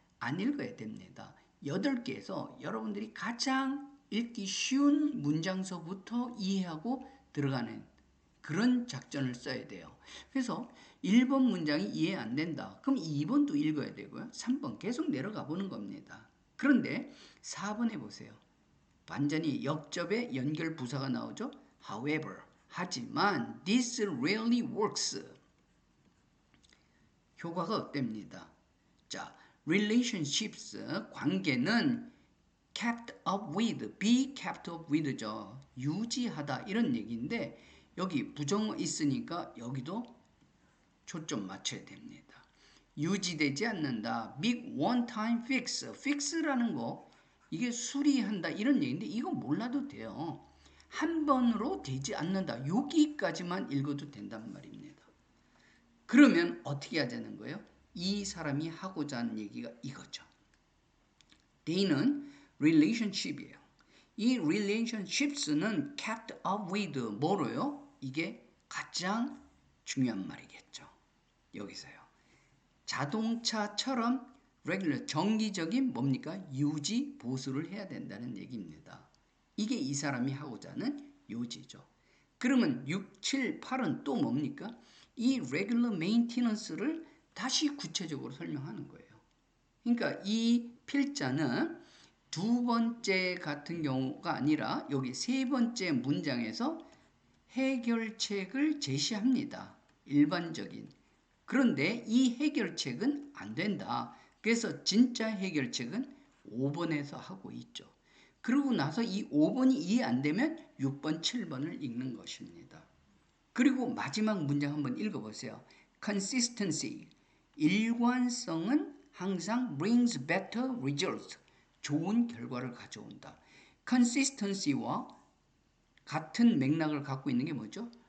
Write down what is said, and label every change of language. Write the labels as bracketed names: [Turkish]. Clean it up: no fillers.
[Korean] 안 읽어야 됩니다. 8개에서 여러분들이 가장 읽기 쉬운 문장서부터 이해하고 들어가는 그런 작전을 써야 돼요. 그래서 1번 문장이 이해 안 된다. 그럼 2번도 읽어야 되고요. 3번 계속 내려가 보는 겁니다. 그런데 4번에 보세요. 완전히 역접의 연결 부사가 나오죠. [English] However, [Korean] 하지만 [English] this really works. [Korean] 효과가 어땠습니다. [English] 자, relationships, [Korean] 관계는 [English] kept up with, be kept up with죠. [Korean] 유지하다 이런 얘기인데 여기 부정어 있으니까 여기도 초점 맞춰야 됩니다. 유지되지 않는다. [English] big one time fix. [Korean] fix라는 거 이게 수리한다 이런 얘기인데 이거 몰라도 돼요. 한 번으로 되지 않는다. 여기까지만 읽어도 된단 말입니다. 그러면 어떻게 하자는 거예요? 이 사람이 하고자 하는 얘기가 이거죠. they는 relationship이에요. 이 relationships는 [English] kept up with [Korean] 뭐로요? 이게 가장 중요한 말이겠죠. 여기서요. 자동차처럼 regular 정기적인 뭡니까? 유지 보수를 해야 된다는 얘기입니다. 이게 이 사람이 하고자 하는 요지죠. 그러면 6, 7, 8은 또 뭡니까? 이 regular maintenance를 다시 구체적으로 설명하는 거예요. 그러니까 이 필자는 두 번째 같은 경우가 아니라 여기 세 번째 문장에서 해결책을 제시합니다. 일반적인. 그런데 이 해결책은 안 된다. 그래서 진짜 해결책은 5번에서 하고 있죠. 그러고 나서 이 5번이 이해 안 되면 6번, 7번을 읽는 것입니다. 그리고 마지막 문장 한번 읽어보세요. [English] consistency. [Korean] 일관성은 항상 [English] brings better results. [Korean] 좋은 결과를 가져온다. consistency와 같은 맥락을 갖고 있는 게 뭐죠?